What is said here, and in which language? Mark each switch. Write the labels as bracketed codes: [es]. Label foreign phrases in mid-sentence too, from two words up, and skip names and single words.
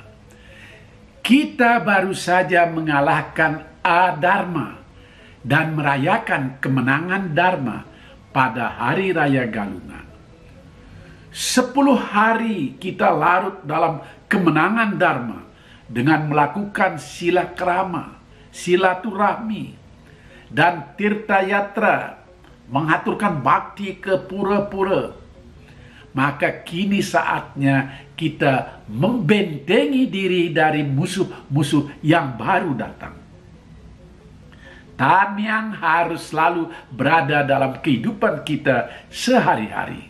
[id] Kita baru saja mengalahkan Adharma dan merayakan kemenangan Dharma pada hari raya Galungan. 10 hari kita larut dalam kemenangan Dharma dengan melakukan silakrama, silaturahmi, dan tirta yatra, mengaturkan bakti ke pura-pura. Maka kini saatnya kita membentengi diri dari musuh-musuh yang baru datang. Tamyang harus selalu berada dalam kehidupan kita sehari-hari.